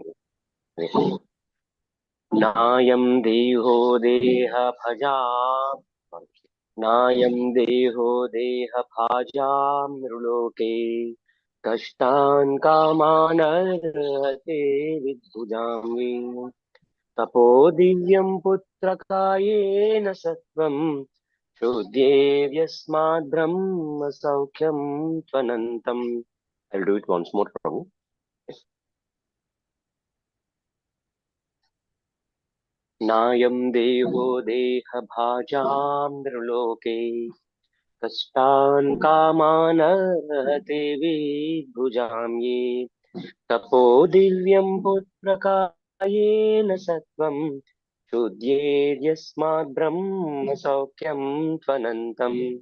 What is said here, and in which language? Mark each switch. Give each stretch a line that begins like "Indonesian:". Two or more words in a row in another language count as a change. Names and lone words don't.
Sanskrit: నాయం దేహో దేహ భజాం నాయం దేహో దేహ భాజాం నృలోకే కష్టాన్ కామానర్హతే విద్భుజాం తపో దివ్యం పుత్రకాయేన సత్వం శోధ్యేవ్యస్మాద్ బ్రహ్మ సౌఖ్యం త్వనంతం.
English: I'll do it once more, Prabhu.
Sanskrit: నాయం దేహో దేహ భాజాం నృలోకే కష్టాన్ కామానర్హతే విద్భుజాం తపో దివ్యం పుత్రకాయేన సత్వం శోధ్యేర్యస్మాద్ బ్రహ్మ సౌఖ్యం త్వనంతం.